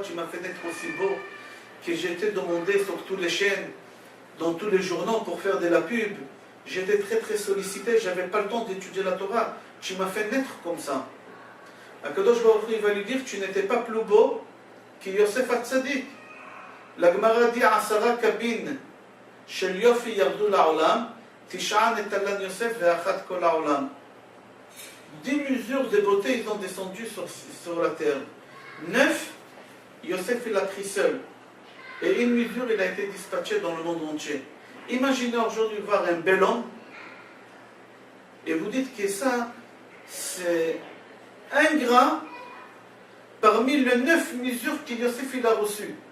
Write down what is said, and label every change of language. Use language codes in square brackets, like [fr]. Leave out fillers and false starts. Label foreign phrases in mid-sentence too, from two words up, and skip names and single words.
[fr] Tu m'as fait naître aussi beau que j'ai été demandé sur toutes les chaînes, dans tous les journaux pour faire de la pub. J'étais très très sollicité, je n'avais pas le temps d'étudier la Torah. Tu m'as fait naître comme ça. [he] הקדוש ברוך הוא, [fr] il va lui dire, tu n'étais pas plus beau que Yosef Hatzadik. La Gemara dit [he] עשרה קבין של יופי ירדו לעולם תשעה נטלן יוסף ואחת כל העולם. [fr] 10 mesures de beauté ils ont descendu sur la terre. 9, Yosef il a pris seul. Et une mesure il a été dispatché dans le monde entier. Imaginez aujourd'hui voir un bel homme et vous dites que ça c'est un grain parmi les 9 mesures que Yosef il a reçues.